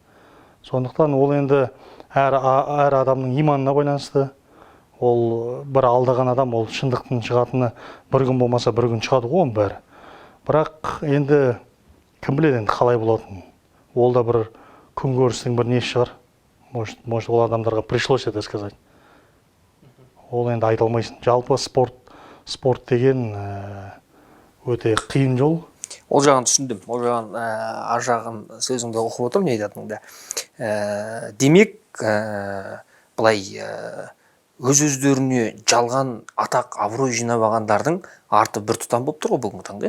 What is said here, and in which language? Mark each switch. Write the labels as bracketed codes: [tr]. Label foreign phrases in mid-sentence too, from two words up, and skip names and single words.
[kk] Сондықтан ол енді әр адамның иманына байланысты. Ол бір алдаған адам, ол шындықтың шығатыны бір күн болмаса бір күн шығады ғой оның бәрі. Бірақ енді кім біледі енді қалай болатынын. Ол да бір күнкөрістің бір несі шығар. [ru] Может, [kk] ол адамдарға [ru] пришлось это сказать. [kk] Ол енді айта алмайсың. Жалпы спорт деген өте қиын жол. Ол жағын түсіндім. Ол жағын ар жағын сөзіңді оқып отырмын, не айтатыныңды. Демек, былай өз-өздеріне жалған атақ, абырой жинап алғандардың арты бір тұтам болып тұр ғой бүгінгі таңда.